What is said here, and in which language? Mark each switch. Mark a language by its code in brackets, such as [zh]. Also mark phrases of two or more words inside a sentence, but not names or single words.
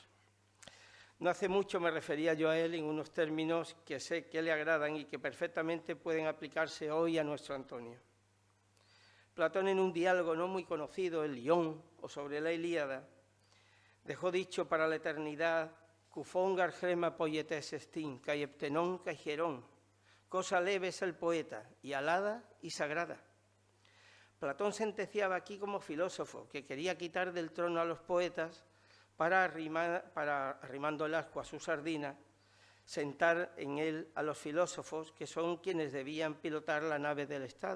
[es] No hace mucho me refería yo a él en unos términos que sé que le agradan y que perfectamente pueden aplicarse hoy a nuestro Antonio. Platón, en un diálogo no muy conocido, el Lión, o sobre la Ilíada, dejó dicho para la eternidad: [el] «Κοῦφον γὰρ χρῆμα ποιητής ἐστιν, καὶ πτηνόν, καὶ ἱερόν». [es] Cosa leve es el poeta, y alada y sagrada. Platón sentenciaba aquí como filósofo que quería quitar del trono a los poetas para arrimando el ascua a su sardina, sentar en él a los filósofos, que son quienes debían pilotar la nave del Estado.